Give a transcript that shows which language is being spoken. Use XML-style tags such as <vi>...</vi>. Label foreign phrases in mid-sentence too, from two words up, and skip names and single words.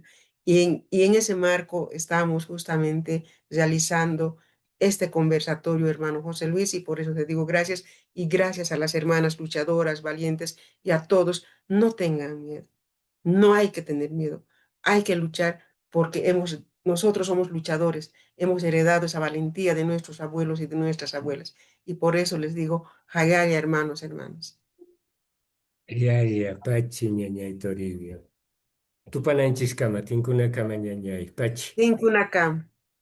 <es>Y en ese marco estamos justamente realizando este conversatorio, hermano José Luis, y por eso te digo gracias y gracias a las hermanas luchadoras, valientes y a todos. No tengan miedo, no hay que tener miedo, hay que luchar porque nosotros somos luchadores, hemos heredado esa valentía de nuestros abuelos y de nuestras abuelas. Y por eso les digo, Hagaya, hermanos, hermanas.</es> <qu>Ya, Pachi, ñañay Toribio. Tupananchis kama, tinkuna kama ñañay, Pachi. Tincunacam.</qu>